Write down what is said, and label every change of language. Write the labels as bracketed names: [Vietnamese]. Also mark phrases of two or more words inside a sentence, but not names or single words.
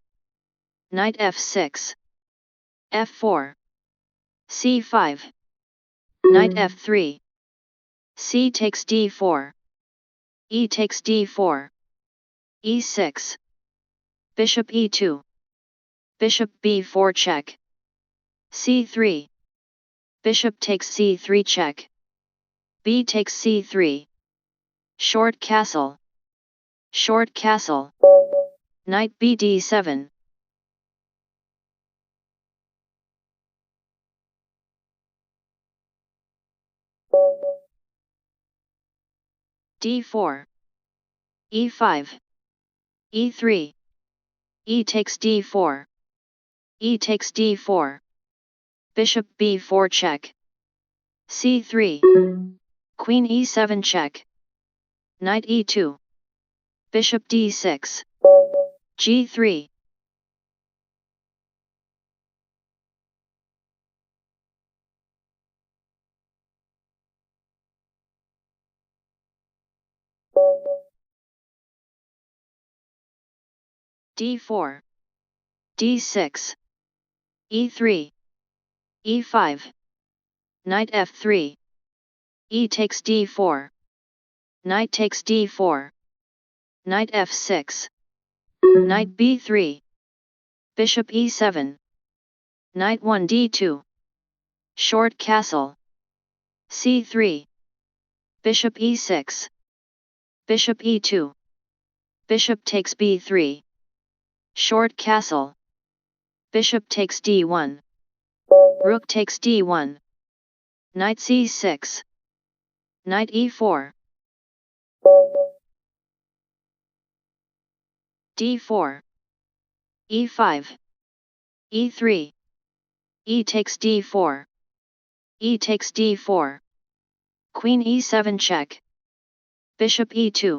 [English] Knight F6. F4. C5. Knight F3. C takes D4. E takes D4. E6. Bishop E2. Bishop B4 check. c3. Bishop takes c3 check. B takes c3. Short castle. Short castle. Knight bd7. d4. e5. e3. E takes d4. E takes d4. Bishop b4 check. c3. Queen e7 check. Knight e2. Bishop d6. g3. d4. d6. e3. e5. Knight f3. E takes d4. Knight takes d4. Knight f6. Knight b3. Bishop e7. Knight 1 d2. Short castle. c3. Bishop e6. Bishop e2. Bishop takes b3. Short castle. Bishop takes d1. Rook takes d1. Knight c6. Knight e4. d4. e5. e3. E takes d4. E takes d4. Queen e7 check. Bishop e2.